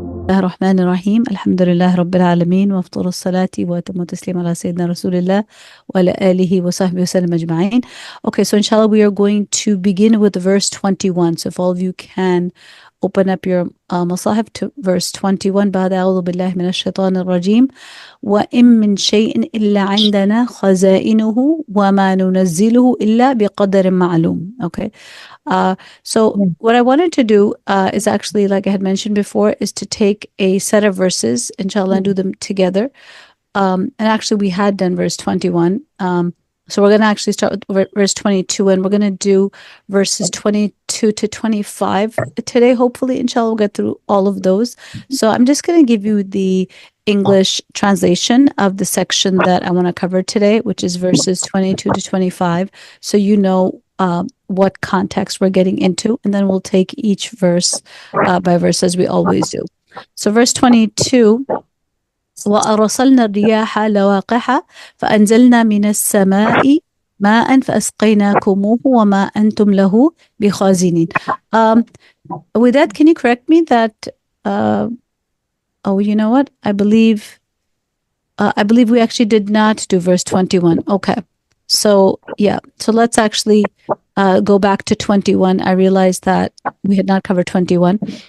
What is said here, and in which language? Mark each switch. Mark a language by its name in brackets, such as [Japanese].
[Arabic] الرحمن الرحيم الحمد لله رب العالمين وأفضل الصلاة وأتم التسليم على سيدنا رسول الله وعلى آله وصحبه وسلم أجمعين. [English] Okay, so inshallah we are going to begin with verse 21. So if all of you can open up your masahif to verse 21. [Arabic] بعد أعوذ بالله من الشيطان الرجيم وإن من شيء إلا عندنا خزائنه وما ننزله إلا بقدر معلوم. [English] Okay. So what I wanted to do is actually, like I had mentioned before, is to take a set of verses, inshallah, and do them together. And actually, we had done verse 21. So we're going to actually start with verse 22, and we're going to do verses 22 to 25 today. Hopefully, inshallah, we'll get through all of those. So I'm just going to give you the English translation of the section that I want to cover today, which is verses 22 to 25. So you know what context we're getting into, and then we'll take each verse by verse as we always do. So verse 22, [Arabic] وأرسلنا الرياح لواقح فأنزلنا من السماء ماء فأسقيناكموه وما أنتم له بخازنين. [English] With that, can you correct me that oh, you know what? I believe we actually did not do verse 21. Okay. So, yeah. So let's actually go back to 21. I realized that we had not covered 21.